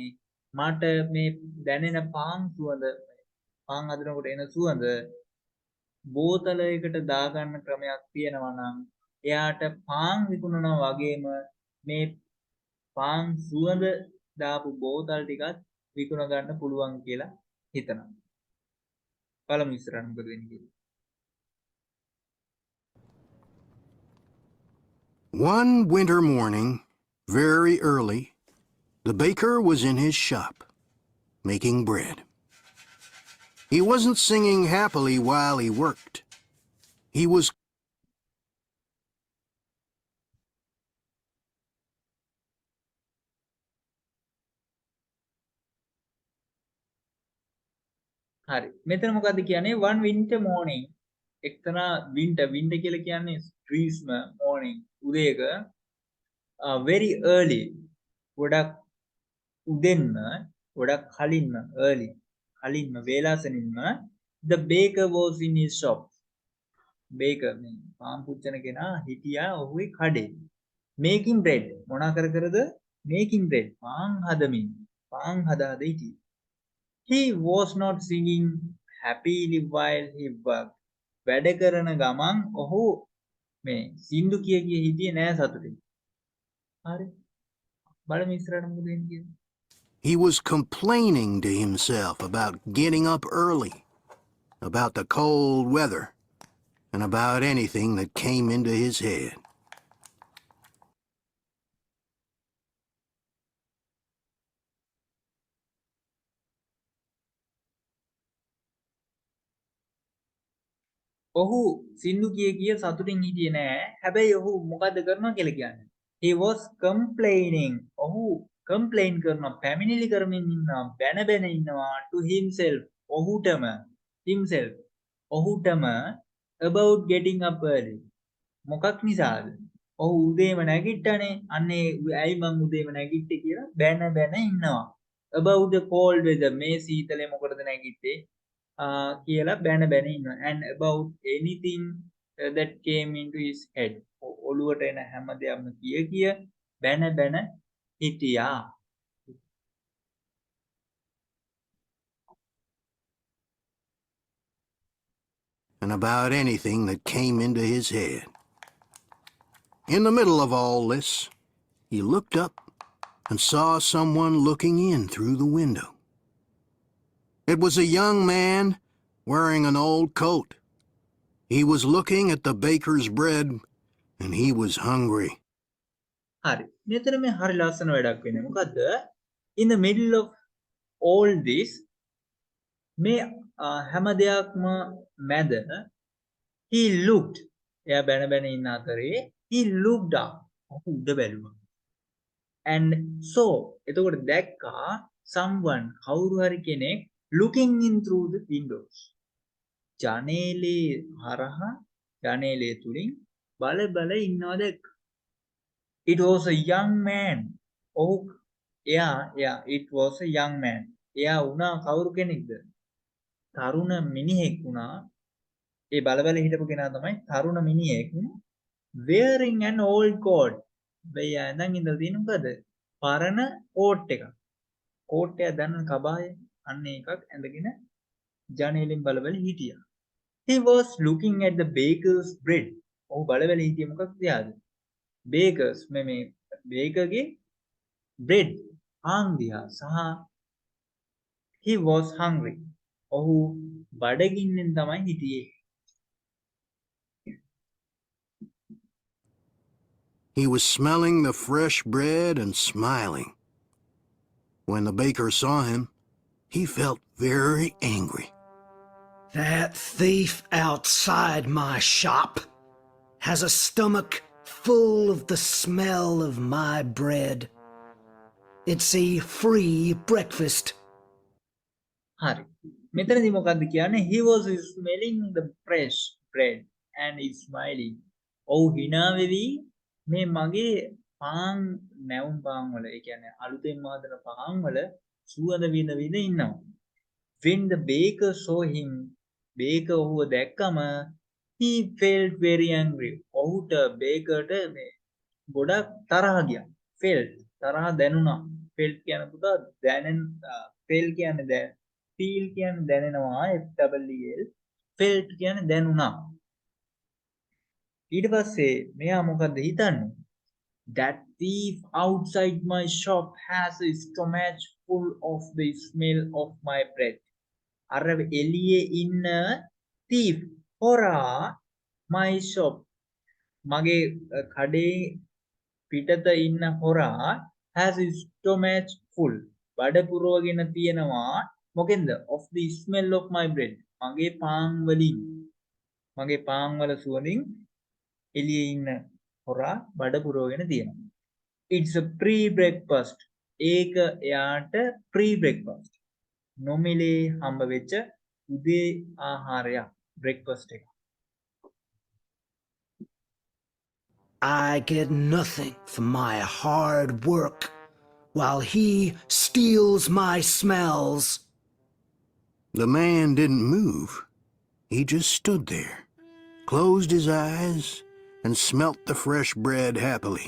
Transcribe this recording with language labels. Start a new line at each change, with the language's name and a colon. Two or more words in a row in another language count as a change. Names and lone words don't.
Sinhala: මට මේ දැනෙන පාන් සුවඳ පාන් හදනකොට එන සුවඳ බෝතලයකට දාගන්න ක්‍රමයක් තියෙනවා නම් එයාට පාන් විකුණනවා වගේම මේ පාන් සුවඳ දාපු බෝතල් ටිකත් විකුණ ගන්න පුළුවන් කියලා හිතනවා. බලමු ඉස්සරහට මොකද වෙන්නේ කියලා.
English: One winter morning, very early, the baker was in his shop, making bread. He wasn't singing happily while he worked. He was
Sinhala: හරි. මෙතන මොකද්ද කියන්නේ?
English: one winter morning
Sinhala: එක්තරා winter කියලා කියන්නේ ග්‍රීස්ම
English: morning උදේක very early
Sinhala: ගොඩක් උදෙන්ම ගොඩක් කලින්ම
English: early
Sinhala: කලින්ම වේලාසනින්ම
English: the baker was in his shop.
Sinhala: baker මේ පාන් පුච්චන කෙනා හිටියා ඔහුගේ කඩේ.
English: making bread
Sinhala: මොනා කරද?
English: making bread
Sinhala: පාන් හදමින් පාන් හදා හිටියේ.
English: He was not singing happily while he worked.
Sinhala: වැඩ කරන ගමන් ඔහු මේ සින්දු කිය හිටියේ නෑ සතුටින්. හරි. බලමු ඉස්සරහට මොකද වෙන්නේ කියලා.
English: He was complaining to himself about getting up early, about the cold weather, and about anything that came into his head.
Sinhala: ඔහු සින්දු කිය සතුටින් හිටියේ නෑ. හැබැයි ඔහු මොකද්ද කරනවා කියලා කියන්නේ?
English: He was complaining.
Sinhala: ඔහු complain කරනවා, පැමිණිලි කරමින් ඉන්නවා, බැන ඉන්නවා
English: to himself. ඔහුටම about getting up early.
Sinhala: මොකක් නිසාද? ඔහු උදේම නැගිට්ටනේ. අන්නේ ඇයි මං උදේම නැගිට්ටේ කියලා බැන ඉන්නවා.
English: About the cold weather.
Sinhala: මේ සීතලේ මොකටද නැගිට්ටේ? කියලා බැන ඉන්නවා.
English: And about anything that came into his head.
Sinhala: ඔළුවට එන හැම දෙයක්ම කිය බැන හිටියා.
English: And about anything that came into his head. In the middle of all this, he looked up and saw someone looking in through the window. It was a young man wearing an old coat. He was looking at the baker's bread, and he was hungry.
Sinhala: හරි. මෙතන මේ හරි ලස්සන වැඩක් වෙන්නේ. මොකද්ද?
English: In the middle of all this
Sinhala: මේ හැම දෙයක්ම මැද
English: he looked
Sinhala: එයා බැන බැන ඉන්න අතරේ
English: he looked up
Sinhala: ඔහු උඩ බැලුවා.
English: And so
Sinhala: එතකොට දැක්කා someone කවුරු හරි කෙනෙක්
English: looking in through the windows.
Sinhala: ජනේලේ හරහා ජනේලේ තුලින් බල බල ඉන්නවා දැක්කා.
English: It was a young man.
Sinhala: ඔහු එයා
English: it was a young man.
Sinhala: එයා වුණා කවුරු කෙනෙක්ද? තරුණ මිනිහෙක් වුණා. ඒ බල බල හිටපු කෙනා තමයි තරුණ මිනිහෙක්.
English: wearing an old coat.
Sinhala: බෑ දැන් ඉඳලා තියෙන මොකද? පරණ කෝට් එකක්. කෝට් එක දැන් කබාය අන්න එකක් ඇඳගෙන ජනේලෙන් බල බල හිටියා.
English: He was looking at the baker's bread.
Sinhala: ඔහු බල බල හිටියේ මොකක්ද තියාද? bakers මේ bakerගේ bread පාන් දිහා සහ he was hungry. ඔහු බඩගින්නෙන් තමයි හිටියේ.
English: He was smelling the fresh bread and smiling. When the baker saw him, he felt very angry. That thief outside my shop has a stomach full of the smell of my bread. It's a free breakfast.
Sinhala: හරි. මෙතනදී මොකද්ද කියන්නේ?
English: He was smelling the fresh bread and is smiling.
Sinhala: ඔව් hina වෙවි මේ මගේ පාන් නැවුම් පාන් වල ඒ කියන්නේ අලුතෙන් හදන පාන් වල සුවඳ විඳ විඳ ඉන්නවා.
English: When the baker saw him, baker
Sinhala: ඔහුව දැක්කම
English: he felt very angry.
Sinhala: ඔහුට bakerට මේ ගොඩක් තරහ ගියා. felt තරහ දැනුණා. felt කියන පුතා දැනෙන felt කියන්නේ feel කියන්නේ දැනෙනවා FEEL felt කියන්නේ දැනුණා. ඊට පස්සේ මෙයා මොකද්ද හිතන්නේ?
English: That thief outside my shop has a stomach full of the smell of my bread.
Sinhala: අර එළියේ ඉන්න thief හොරා
English: my shop
Sinhala: මගේ කඩේ පිටත ඉන්න හොරා
English: has a stomach full
Sinhala: බඩ පුරවගෙන තියෙනවා මොකෙන්ද
English: of the smell of my bread
Sinhala: මගේ පාන් වලින් මගේ පාන් වල සුවඳින් එළියේ ඉන්න හොරා බඩ පුරවගෙන තියෙනවා.
English: It's a pre-breakfast.
Sinhala: ඒක එයාට pre-breakfast. නොමිලේ හම්බ වෙච්ච උදේ ආහාරයක් breakfast එක.
English: I get nothing for my hard work while he steals my smells. The man didn't move. He just stood there, closed his eyes, and smelt the fresh bread happily.